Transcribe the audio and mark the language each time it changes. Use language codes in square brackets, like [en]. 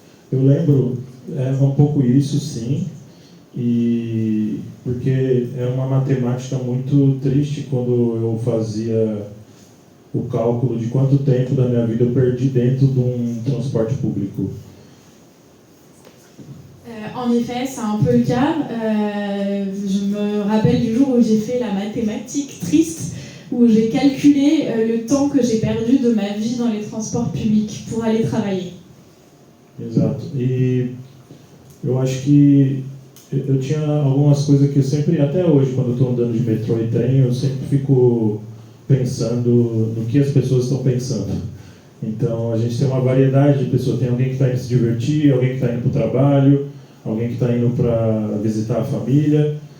[pt] Eu lembro, um pouco isso, sim, e porque era uma matemática muito triste quando eu fazia o cálculo de quanto tempo da minha vida eu perdi dentro de um transporte público. [fr] En effet, c'est un peu le cas. Je me rappelle du jour où j'ai fait la mathématique triste, où j'ai calculé le temps que j'ai perdu de ma vie dans les transports publics pour aller travailler. [pt] Exato. E eu acho que eu tinha algumas coisas que eu sempre, até hoje, quando eu estou andando de metrô e trem, eu sempre fico pensando no que as pessoas estão pensando. Então, a gente tem uma variedade de pessoas. Tem alguém que está indo se divertir, alguém que está indo para o trabalho, alguém que está indo para visitar a família.